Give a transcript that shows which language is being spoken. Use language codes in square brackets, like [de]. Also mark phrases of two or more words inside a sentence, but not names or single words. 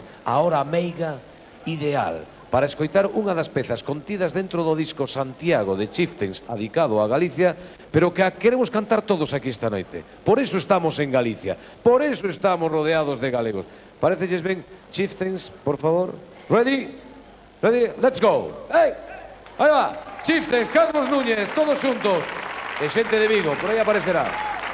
[gl] A hora meiga ideal para escoitar unha das pezas contidas dentro do disco Santiago de Chieftains adicado a Galicia, pero que a queremos cantar todos aquí esta noite. Por eso estamos en Galicia, por eso estamos rodeados de galegos. Parecelles ben, Chieftains, por favor? [en] Ready? Ready? Let's go! [gl] Hey! Aí va! Chieftains, Carlos Núñez, todos xuntos. E xente de Vigo, por aí aparecerá.